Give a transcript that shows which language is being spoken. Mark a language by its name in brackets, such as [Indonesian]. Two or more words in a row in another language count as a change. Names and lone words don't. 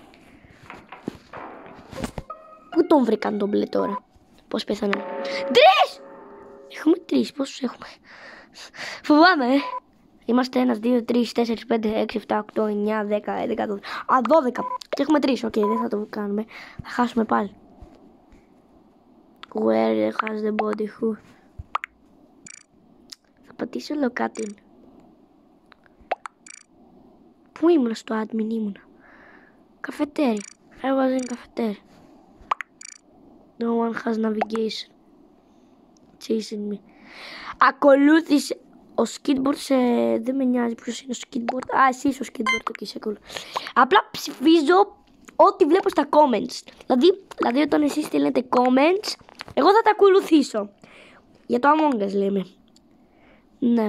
[Greek] Πού τον βρήκαν τον μπλε τώρα. Πώς πέθανε. 3! Έχουμε 3. Πόσους έχουμε. Φοβάμαι. Είμαστε 1, 2, 3, 4, 5, 6, 7, 8, 9, 10, 11, 12. Α, 12. Και έχουμε 3. Οκ, δεν θα το κάνουμε. Θα χάσουμε πάλι. [English] Where has the body who. [Greek] Θα πατήσω locating. Πού ήμουνα στο admin ήμουνα. Καφετέρια. [English] I was in cafeteria. No one has navigation. Chasing me. [Greek] Ακολούθησε. Ο skateboard σε... Δεν με νοιάζει ποιος είναι ο skateboard. Α, εσύ είσαι ο skateboard. Okay, σε ακολουθώ. Απλά ψηφίζω ό,τι βλέπω στα comments. Δηλαδή όταν εσείς στέλνετε comments, εγώ θα τα ακολουθήσω. Για το Among Us λέμε. Ναι.